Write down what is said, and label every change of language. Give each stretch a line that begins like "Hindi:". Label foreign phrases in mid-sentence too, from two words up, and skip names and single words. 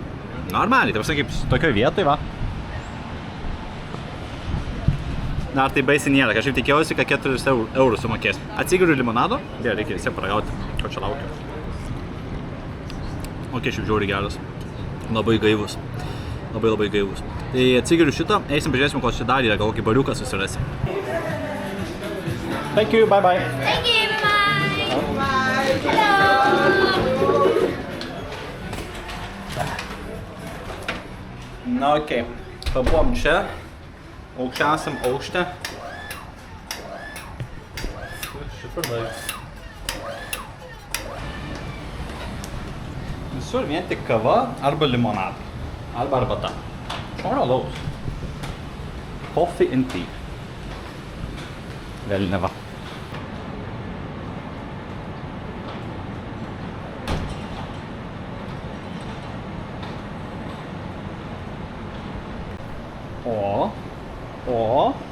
Lithuanian: Normaliai, tai kaip tokioj vietoj, va. Dar tai baisiai nėra, kažkaip tikėjausi, kad 4 eurų sumokės. Atsigeriu limonado, reikia visi paragauti, ko čia laukiu. Ok, šiaip žiauriai geras. Labai gaivus. Labai gaivus. Tai atsigeriu šitą, eisim pažiūrėsim, ko čia dar yra, gal kokį bariuką susirasim.
English: Thank you, bye bye. Thank you, bye bye. Hello.
Lithuanian: Na, okei. Pabuvom čia. Aukščiausiam aukšte. Visur vien tik kava arba limonadai. Arba arbata. Normalaus.
English: Coffee and tea.
Lithuanian: Velniava. O.